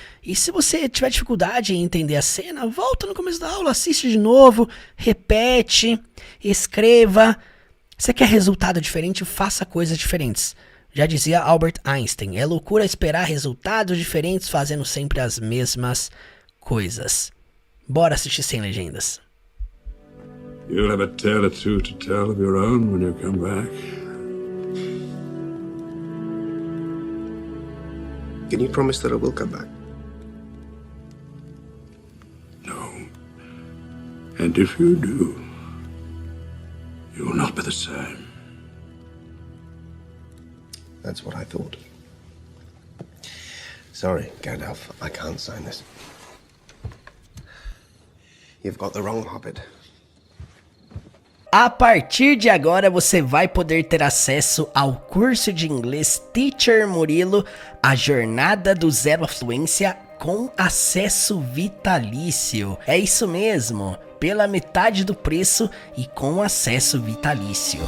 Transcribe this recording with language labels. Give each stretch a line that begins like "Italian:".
Portuguese: E se você tiver dificuldade em entender a cena, volta no começo da aula, assiste de novo, repete, escreva. Você quer resultado diferente? Faça coisas diferentes. Já dizia Albert Einstein, é loucura esperar resultados diferentes fazendo sempre as mesmas coisas. Bora assistir sem legendas.
English: You'll have a tale or two to tell of your own when you come back. Can you promise that I will come back? No. And if you do, you will not be the same. That's what I thought. Sorry, Gandalf, I can't sign this. You've got the wrong hobbit.
Portuguese: A partir de agora você vai poder ter acesso ao curso de inglês Teacher Murilo, a jornada do zero à fluência com acesso vitalício. É isso mesmo, pela metade do preço e com acesso vitalício.